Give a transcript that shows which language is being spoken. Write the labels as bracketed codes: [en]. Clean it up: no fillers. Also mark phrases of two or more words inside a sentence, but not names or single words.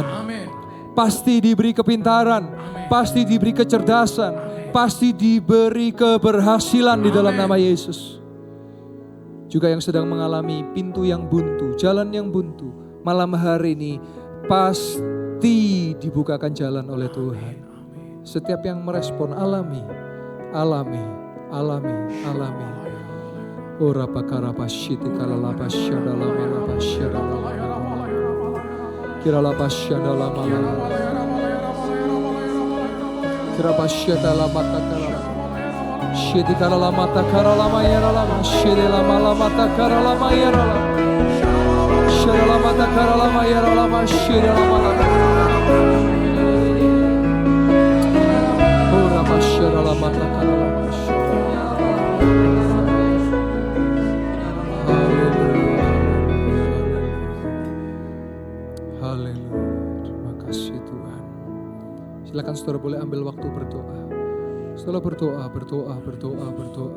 [id] Pasti diberi kepintaran, pasti diberi kecerdasan, pasti diberi keberhasilan di dalam nama Yesus. Juga yang sedang mengalami pintu yang buntu, jalan yang buntu, malam hari ini pasti dibukakan jalan oleh Tuhan. Setiap yang merespon alami. Ora pakarapa syiti karalapa syadalama lapa syadalama. Kiralapa syadalama lapa. Kirapa syadalama takaralama. Syiti karalama takaralama yaralama. Syiti lama lama takaralama yaralama. Syadalama takaralama yaralama. Syiti lama lama. Ora pasyadalama takaralama. Haleluya. Terima kasih Tuhan. Silakan saudara boleh ambil waktu berdoa. Setelah berdoa.